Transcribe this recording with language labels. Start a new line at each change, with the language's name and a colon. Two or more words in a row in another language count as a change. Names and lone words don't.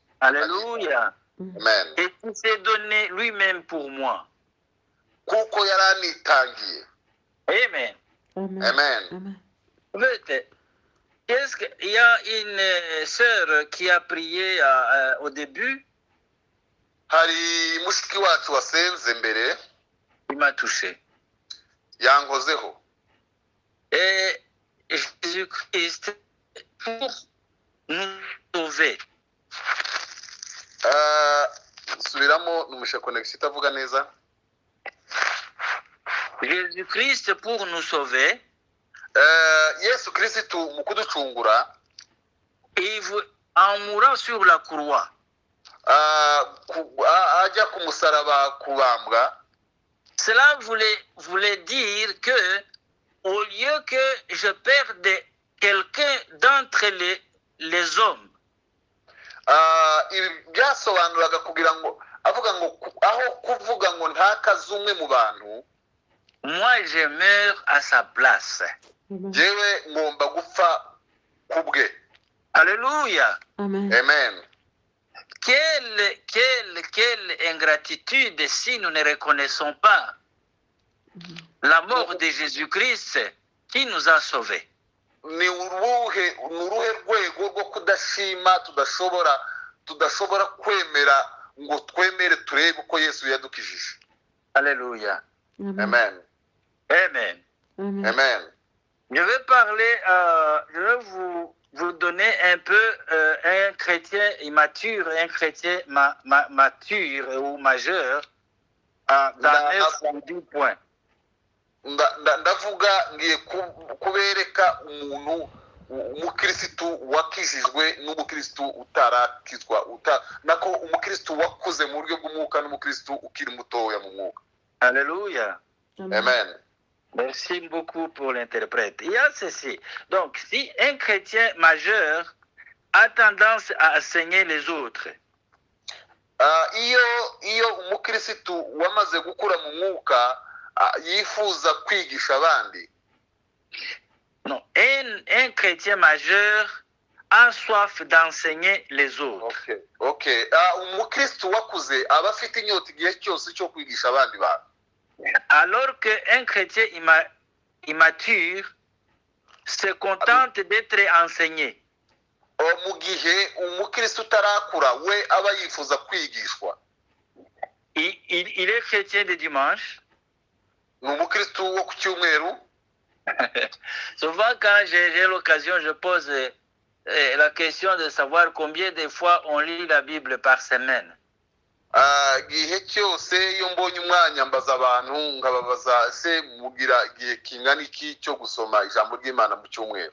French: Alléluia. Amen. Et qui s'est donné lui-même pour moi.
Kinyarwanda: Kuko yaranitangiye. Amen. Amen.
French: Qu'est-ce qu'il y a une sœur qui a prié au début,
Kinyarwanda: Hari mushiki wacu wasenze mbere
French: il m'a touché.
Kinyarwanda: yankozeho.
French: Et Jésus-Christ, pour nous sauver,
Kinyarwanda: Subiramo numusha connection itavuga neza.
French: Jésus-Christ pour nous sauver,
Kinyarwanda: Yesu Kristo mu kuducungura,
French: en mourant sur la croix,
Kinyarwanda: ajya ku musaraba kubambwa.
French: cela voulait dire que au lieu que je perde quelqu'un d'entre les hommes,
Kinyarwanda: Ibi byasobanuraga kugira ngo avuga ngo aho kuvuga ngo ntakaze umwe mu bantu,
French: moi je meurs à sa place.
Kinyarwanda: jewe ngomba gupfa kubwe. Alléluia. Amen.
French: Quelle ingratitude si nous ne reconnaissons pas la mort de Jésus-Christ qui nous a sauvés.
Kinyarwanda: Ni uruhe rwego rwo kudashima tudashobora kwemera ngo twemere turebe uko Yesu yadukijije. Alléluia. Amen. Amen. Amen.
French: Je vais parler, je vais vous donner un peu un chrétien immature et un chrétien mature ou majeur dans 9 ou 10 points.
Kinyarwanda: Ndavuga ngiye kubereka umuntu umukristo wakijijwe n'umukristo utarakizwa, nako umukristo wakuze mu buryo bw'umwuka n'umukristo ukiri mutoya mu mwuka. Alléluia. Amen.
French: Merci beaucoup pour l'interprète. Il y a ceci. Donc, si un chrétien majeur a tendance à enseigner les autres,
Kinyarwanda: iyo umukristo wamaze gukura mu mwuka yifuza kwigisha abandi.
French: Non, un chrétien majeur a soif d'enseigner les autres. Okay.
Kinyarwanda: Umukristo wakuze aba afite inyota igihe cyose cyo kwigisha abandi bantu.
French: Alors qu'un chrétien immature se contente d'être enseigné.
Kinyarwanda: Mu gihe umukristo utarakura we aba yifuza kwigishwa.
French: Il est chrétien de dimanche.
Kinyarwanda: Ni umukristo wo ku cyumweru.
French: Souvent quand j'ai l'occasion, je pose la question de savoir combien de fois on lit la Bible par semaine.
Kinyarwanda: Gihe cyose iyo mbonye umwanya mbaza abantu ngababaza se mugira gihe kingana iki cyo gusoma ijambo ry'Imana mu cyumweru.